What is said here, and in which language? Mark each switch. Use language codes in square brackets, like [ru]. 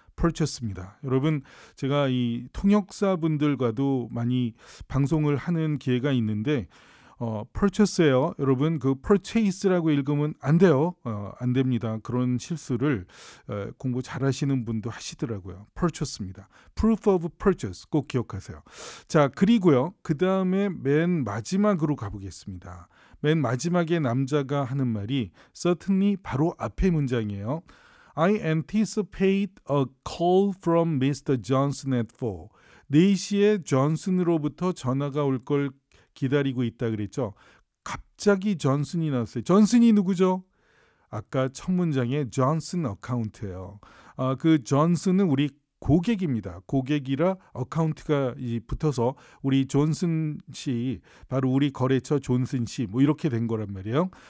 [ko] purchase입니다. 여러분 제가 이 통역사분들과도 많이 방송을 하는 기회가 있는데 purchase예요. 여러분 그 purchase라고 읽으면 안 돼요. 안 됩니다. 그런 실수를 공부 잘하시는 분도 하시더라고요. purchase입니다. [en] proof of purchase [ko] 꼭 기억하세요. 자, 그리고요. 그 다음에 맨 마지막으로 가보겠습니다. 맨 마지막에 남자가 하는 말이 certainly 바로 앞에 문장이에요. [en] I anticipate a call from Mr. Johnson at 4. [ko] 4시에 존슨으로부터 전화가 올 걸 기다리고 있다 그랬죠. 갑자기 존슨이 나왔어요. 존슨이 누구죠? 아까 첫 문장에 존슨 어카운트예요. 그 존슨은 우리 고객입니다. 고객이라 어카운트가 붙어서 우리 존슨 씨, 바로 우리 거래처 존슨 씨 뭐 이렇게 된 거란 말이에요.